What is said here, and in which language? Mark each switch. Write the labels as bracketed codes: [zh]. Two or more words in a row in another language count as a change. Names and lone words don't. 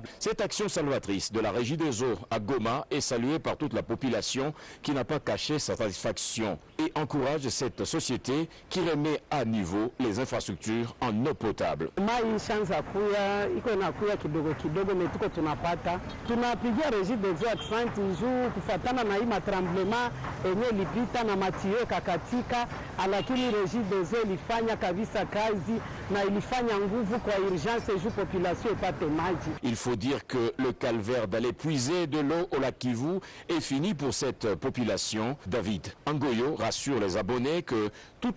[fr] Cette action salvatrice de la Régie des eaux à Goma est saluée par toute la population qui n'a pas caché sa satisfaction et encourage cette société qui remet à niveau les infrastructures en eau potable. [sw] Tunapigia Régie des eaux aksanti juu kufatana na hii matremblement enye lipita na matio kakatika, lakini Régie des eaux ilifanya kabisa kazi na ilifanya nguvu kwa urgence juu population ipate maji. [fr] Il faut dire que le calvaire d'aller puiser de l'eau au lac Kivu est fini pour cette population. David Angoyo rassure les abonnés que tout